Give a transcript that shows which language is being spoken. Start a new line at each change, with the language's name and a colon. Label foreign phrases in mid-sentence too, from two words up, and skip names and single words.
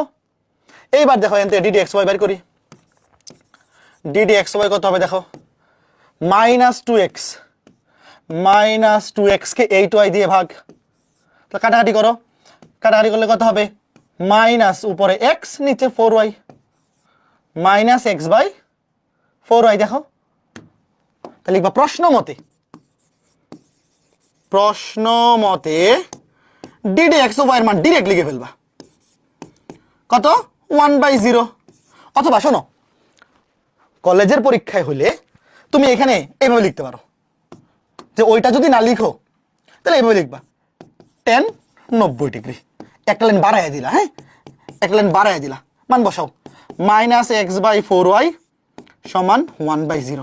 Bangla: এইবার দেখো এখান থেকে ddx y বের করি। ddx y কত হবে দেখো, -2x, -2x কে 8y দিয়ে ভাগ, তো কাটাকাটি করো, কাটাকাটি করলে কত হবে, মাইনাস উপরে x নিচে 4y, -x/4y। দেখো তাহলে লিখবা প্রশ্ন মতে, প্রশ্ন মতে ddx y এর মান ডিরেক্ট লিখে ফেলবা, কত, 1/0। অথবা শোনো, কলেজের পরীক্ষায় হলে তুমি এখানে এইভাবে লিখতে পারো, যে ওইটা যদি না লিখো তাহলে এইভাবে লিখবা tan 90 ডিগ্রি, একটা লাইন বাড়াইয়া দিলা, হ্যাঁ, একটা লাইন বাড়াইয়া দিলা, মান বসাও, -x/4y সমান 1/0।